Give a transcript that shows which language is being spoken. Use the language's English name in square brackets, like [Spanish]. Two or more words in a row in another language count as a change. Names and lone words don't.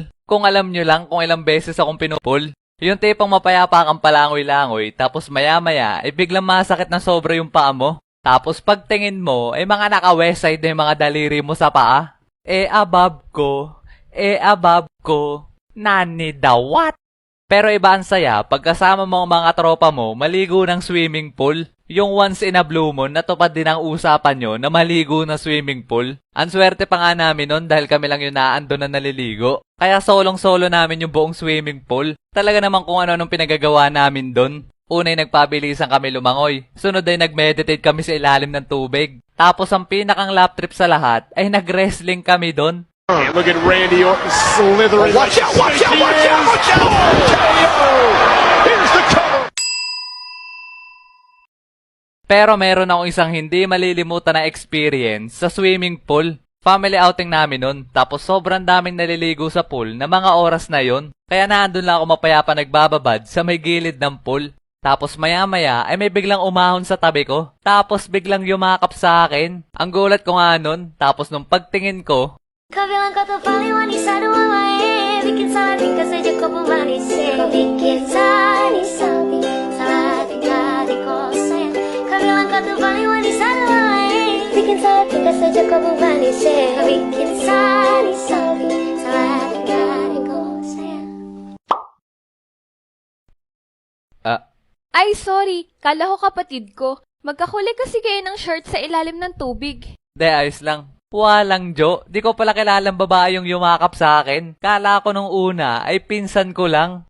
[Filipino] Kung alam nyo lang kung ilang beses akong pinupul. Yung tipong mapayapa kang palangoy-langoy, tapos maya-maya, ay biglang masakit na sobra yung paa mo. Tapos pagtingin mo, mga naka-west side na yung mga daliri mo sa paa. Above ko, nani daw what? Pero iba ang saya, pagkasama mo ang mga tropa mo, maligo ng [English] swimming pool. [Filipino] Yung [English] once in a blue moon, [Filipino] natupad din ang usapan nyo na maligo na [English] swimming pool. [Filipino] Ang swerte pa nga namin nun dahil kami lang yung naando na naliligo. Kaya solong-solo namin yung buong [English] swimming pool. [Filipino] Talaga naman kung ano-anong pinagagawa namin dun. Unay nagpabilisan kami lumangoy. Sunod ay nag-meditate kami sa ilalim ng tubig. Tapos ang pinakang lap trip sa lahat ay nag-wrestling kami doon. [English] Look at Randy Orton slithering. Watch out! KO! Here's the cover. [Filipino] Pero meron akong isang hindi malilimutan na experience sa [English] swimming pool. Family outing [Filipino] namin nun. Tapos sobrang daming naliligo sa pool na mga oras na yon. Kaya naandun lang ako mapayapa nagbababad sa may gilid ng pool. Tapos maya-maya ay may biglang umahon sa tabi ko. Tapos biglang yumakap sa akin. Ang gulat ko nga nun. Tapos nung pagtingin ko, [Indonesian] Kau bilang kau tuh paling wanita dua main. Bikin salah tingkah saja kau pemanis. Kau bikin salah tingkah di kau sayang. Kau bilang kau tuh paling wanita dua main. Bikin salah tingkah saja kau pemanis. Kau bikin salah tingkah di kau sayang. [Filipino] Ay, sorry. Kala ko kapatid ko. Magkahuli kasi kayo ng short sa ilalim ng tubig. ayos lang. Walang Jo. Di ko pala kilalang babae yung yumakap sa akin. Kala ko nung una ay pinsan ko lang.